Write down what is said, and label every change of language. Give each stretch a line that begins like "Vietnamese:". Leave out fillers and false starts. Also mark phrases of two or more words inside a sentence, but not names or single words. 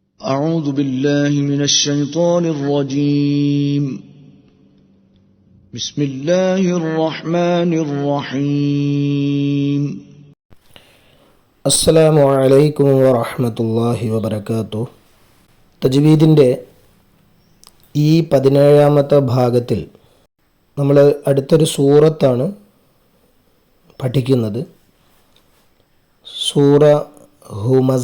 Arabic: أعوذ بالله من الشيطان الرجيم بسم الله الرحمن الرحيم السلام عليكم ورحمة الله وبركاته.
Malayalam: തജ്വീദിൻ്റെ ഈ 17ാമത്തെ ഭാഗത്തിൽ നമ്മൾ അടുത്തൊരു സൂറത്താണ് പഠിക്കുന്നത്. സൂറ ഹുമസ.